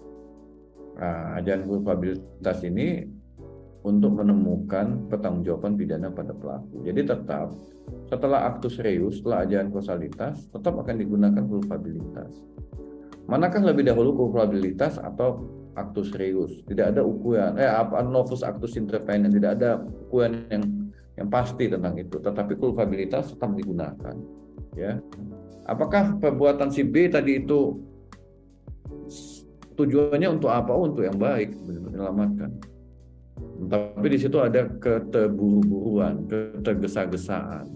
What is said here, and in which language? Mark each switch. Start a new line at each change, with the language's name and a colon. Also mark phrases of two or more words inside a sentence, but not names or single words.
Indonesian: Nah, ajaran kulpabilitas ini untuk menemukan pertanggungjawaban pidana pada pelaku. Jadi tetap setelah aktus reus, setelah ajaran kausalitas, tetap akan digunakan kulpabilitas. Manakah lebih dahulu kulpabilitas atau aktus reus? Tidak ada ukuran,
Latin: novus actus interveniens,
Indonesian: tidak ada ukuran yang pasti tentang itu, tetapi kulpabilitas tetap digunakan. Ya, apakah perbuatan si B tadi itu tujuannya untuk apa? Untuk yang baik, menyelamatkan. Tapi di situ ada keteburu-buruan, ketergesa-gesaan.